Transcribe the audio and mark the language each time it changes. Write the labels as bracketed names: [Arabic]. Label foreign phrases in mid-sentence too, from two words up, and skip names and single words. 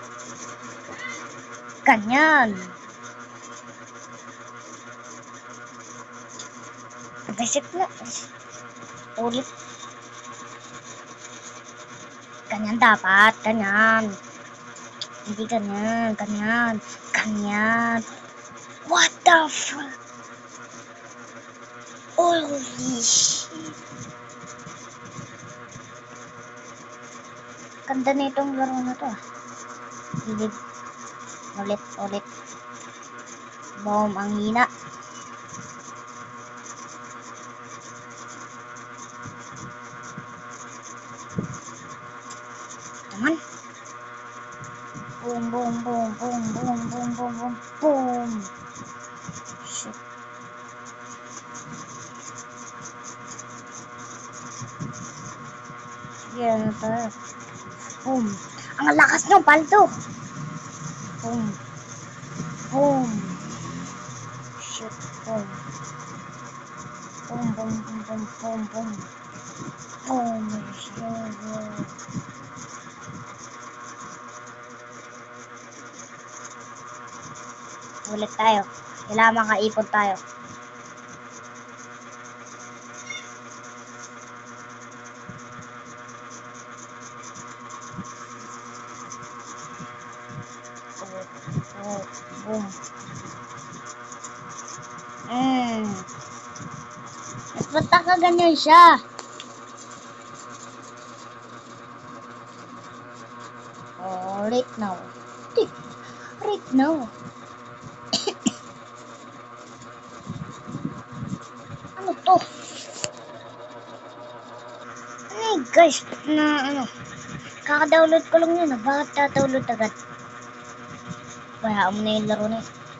[Filipino] Ganyan. Basic na. Ulit. Ganyan dapat. Ganyan. Hindi ganyan. Ganyan. Ganyan. [English] What the fuck? Holy shit. [Filipino] Ganda na itong laro na to. Hilig. Ulit. Boom. Ang hina. Naman. Boom, boom, boom, boom, boom, boom, boom, boom, boom. Shit. Sige, ano tayo? Boom. Ang lakas ng paldo. Boom. Boom. Shit. Boom. Boom, boom, boom, boom, boom, boom. Boom. Shit. Ulit tayo. Kailangan makaipon tayo. Oh, boom. Mas basta ka ganyan siya. [English] Oh, right now. Right now. [Filipino] Ano to? Ay, guys, na ano. Kaka-download ko lang yun. Bakit ta-download agad? Bayaan mo na yung laro na yun.